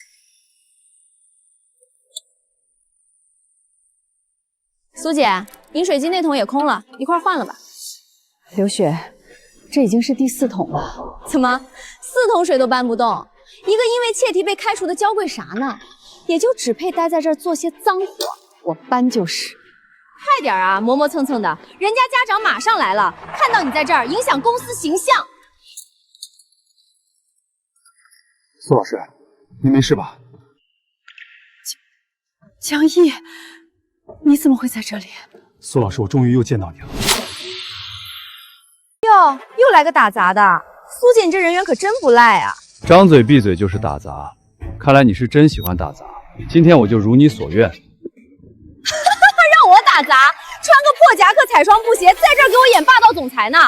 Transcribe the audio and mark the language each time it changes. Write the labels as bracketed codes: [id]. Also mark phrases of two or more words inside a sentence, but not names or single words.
[zh] 蘇姐，飲水機那桶也空了，一塊換了吧。劉雪，這已經是第4桶了。怎麼4桶水都搬不動？一個因為竊題被開除的嬌貴啥呢？也就只配待在這兒做些髒活，我搬就是。快點啊，磨磨蹭蹭的，人家家長馬上來了，看到你在這兒，影響公司形象。蘇老師，您沒事吧？江毅，你怎麼會在這裡？蘇老師，我終於又見到你了。喲，又來個打雜的，蘇姐，你這人緣可真不賴啊！張嘴閉嘴就是打雜，看來你是真喜歡打雜。今天我就如你所願。讓我打雜，穿個破夾克、彩雙布鞋，在這兒給我演霸道總裁呢？